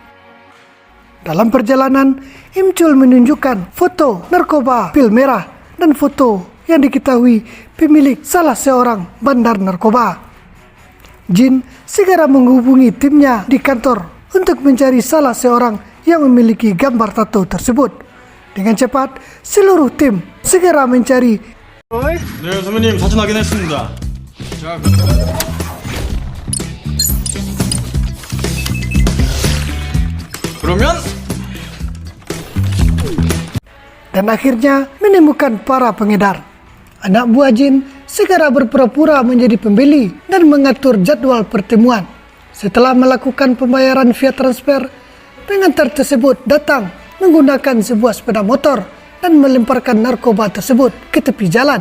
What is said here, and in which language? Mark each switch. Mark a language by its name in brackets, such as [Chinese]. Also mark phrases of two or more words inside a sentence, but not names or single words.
[Indonesian] Dalam perjalanan, Im Chul menunjukkan foto narkoba pil merah dan foto yang diketahui pemilik salah seorang bandar narkoba. Jin segera menghubungi timnya di kantor untuk mencari salah seorang yang memiliki gambar tato tersebut. Dengan cepat, seluruh tim segera mencari. [Korean] 네, 선배님 사진 확인했습니다. 자, 그러면 [Indonesian] Dan akhirnya menemukan para pengedar. Anak buah Jin segera berpura-pura menjadi pembeli dan mengatur jadwal pertemuan. Setelah melakukan pembayaran via transfer, pengantar tersebut datang menggunakan sebuah sepeda motor dan melemparkan narkoba tersebut ke tepi jalan.